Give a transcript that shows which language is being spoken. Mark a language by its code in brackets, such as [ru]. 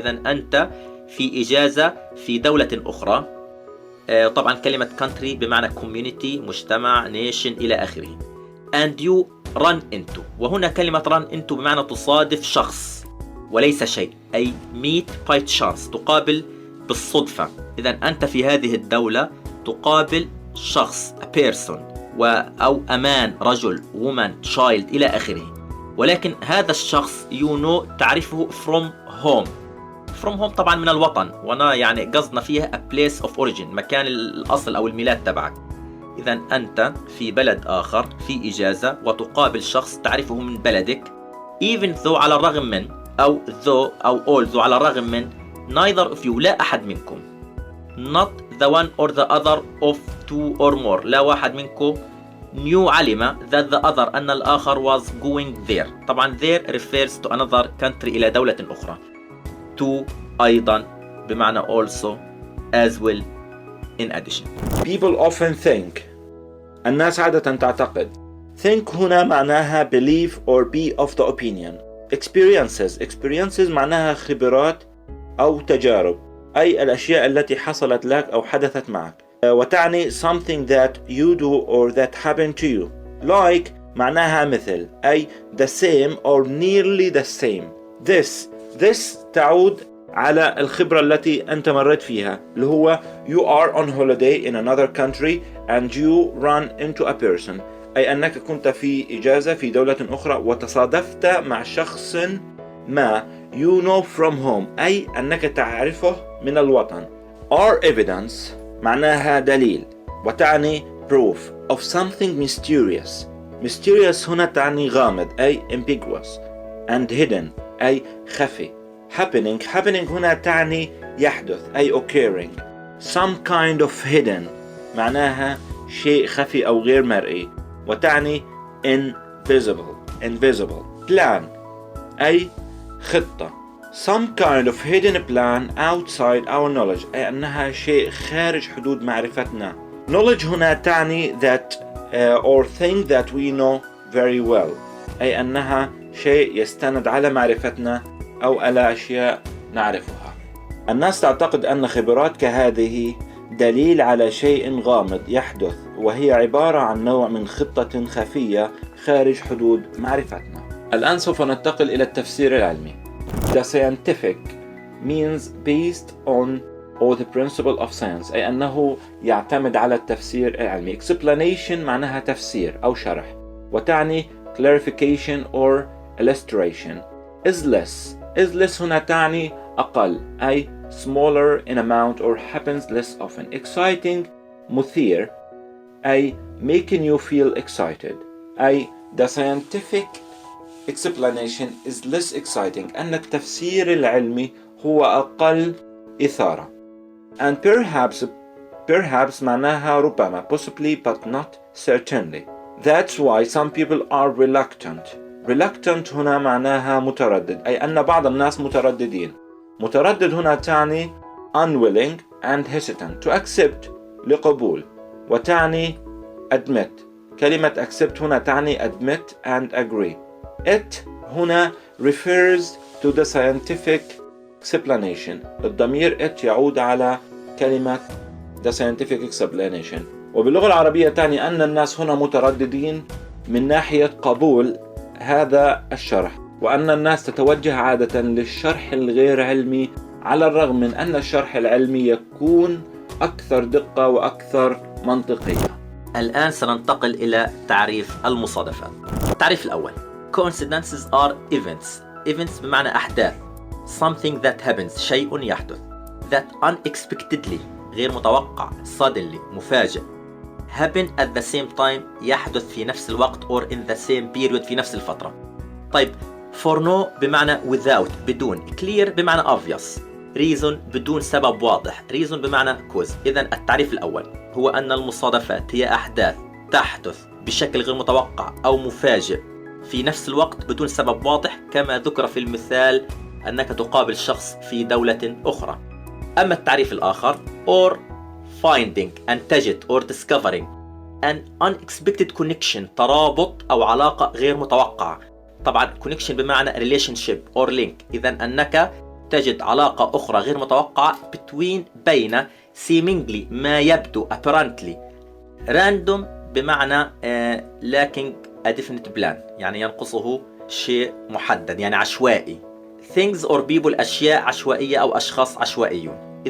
[ar] إذن أنت في إجازة في دولة أخرى. طبعا كلمة [en] country [ar] بمعنى [en] community [ar] مجتمع [en] nation [ar] إلى آخره. [en] and you run into [ar] وهنا كلمة [en] run into [ar] بمعنى تصادف شخص وليس شيء أي [en] meet by chance [ar] تقابل بالصدفة. إذن أنت في هذه الدولة تقابل شخص [en] a person [ar] أو أمان رجل [en] woman child [ar] إلى آخره. ولكن هذا الشخص تعرفه [en] from home [ar] طبعا من الوطن وأنا يعني قصدنا فيها [en] a place of origin [ar] مكان الأصل أو الميلاد تبعك. إذن أنت في بلد آخر في إجازة وتقابل شخص تعرفه من بلدك [en] even though [ar] على الرغم من أو [en] though [ar] أو [en] although [ar] على الرغم من [en] neither of you [ar] لا أحد منكم [en] not the one or the other of two or more [ar] لا واحد منكم [en] knew [ar] علم [en] that the other [ar] أن الآخر [en] was going there. طبعا there refers to another country [ar] إلى دولة أخرى. [en] to [ar] أيضا بمعنى [en] also as well in addition. People often think [ar] الناس عادة تعتقد. [en] think هنا معناها believe or be of the opinion. experiences [ar] معناها خبرات أو تجارب أي الأشياء التي حصلت لك أو حدثت معك وتعني [en] something that you do or that happened to you. like [ar] معناها مثل أي [en] the same or nearly the same. this [ar] تعود على الخبرة التي أنت مريت فيها اللي هو [en] you are on holiday in another country and you run into a person [ar] أي أنك كنت في إجازة في دولة أخرى وتصادفت مع شخص ما [en] you know from home [ar] أي أنك تعرفه من الوطن. [en] or evidence [ar] معناها دليل وتعني [en] proof of something mysterious [ar] هنا تعني غامض أي [en] ambiguous and hidden [ar] أي خفي. [en] happening [ar] هنا تعني يحدث أي [en] occurring. some kind of hidden [ar] معناها شيء خفي أو غير مرئي، وتعني [en] invisible. plan [ar] أي خطة. [en] some kind of hidden plan outside our knowledge [ar] أي أنها شيء خارج حدود معرفتنا. [en] knowledge [ar] هنا تعني [en] that or thing that we know very well [ar] أي أنها شيء يستند على معرفتنا أو على أشياء نعرفها. الناس تعتقد أن خبرات كهذه دليل على شيء غامض يحدث، وهي عبارة عن نوع من خطة خفية خارج حدود معرفتنا. الآن سوف ننتقل إلى التفسير العلمي. [en] The scientific means based on or the principle of science [ar] أي أنه يعتمد على التفسير العلمي. [en] explanation [ar] معناها تفسير أو شرح، وتعني [en] clarification or illustration. is less [ar] هنا تعني أقل أي [en] smaller in amount or happens less often. exciting [ar] مثير أي [en] making you feel excited أي the scientific explanation is less exciting [ar] أن التفسير العلمي هو أقل إثارة. [en] and perhaps [ar] معناها ربما [en] possibly but not certainly. that's why some people are reluctant [ar] هنا معناها متردد أي أن بعض الناس مترددين. متردد هنا تعني [en] unwilling and hesitant. to accept [ar] لقبول، وتعني [en] admit. [ar] كلمة [en] accept [ar] هنا تعني [en] admit and agree. it [ar] هنا [en] refers to the scientific explanation. [ar] الضمير it يعود على كلمة the scientific explanation. وباللغة العربية تعني أن الناس هنا مترددين من ناحية قبول هذا الشرح، وأن الناس تتوجه عادة للشرح الغير علمي على الرغم من أن الشرح العلمي يكون أكثر دقة وأكثر منطقية. الآن سننتقل إلى تعريف المصادفات. التعريف الأول: [en] Coincidences are events [ar] بمعنى أحداث. [en] Something that happens [ar] شيء يحدث. [en] That unexpectedly [ar] غير متوقع. [en] Suddenly [ar] مفاجئ. [en] happen at the same time [ar] يحدث في نفس الوقت [en] or in the same period [ar] في نفس الفترة. طيب [en] for no [ar] بمعنى [en] without [ar] بدون. [en] clear [ar] بمعنى [en] obvious. [ar] reason بدون سبب واضح. [en] reason [ar] بمعنى [en] cause. [ar] إذن التعريف الأول هو أن المصادفات هي أحداث تحدث بشكل غير متوقع أو مفاجئ في نفس الوقت بدون سبب واضح، كما ذكر في المثال أنك تقابل شخص في دولة أخرى. أما التعريف الآخر [en] or finding [ar] أن تجد [en] or discovering an unexpected connection [ar] ترابط أو علاقة غير متوقعة. طبعا [en] connection [ar] بمعنى [en] relationship or link. [ar] إذن أنك تجد علاقة أخرى غير متوقعة [en] between [ar] بين [en] seemingly [ar] ما يبدو [en] apparently. random [ar] بمعنى [en] lacking a definite plan [ar] يعني ينقصه شيء محدد يعني عشوائي. [en] things or people [ar] أشياء عشوائية أو أشخاص عشوائيون.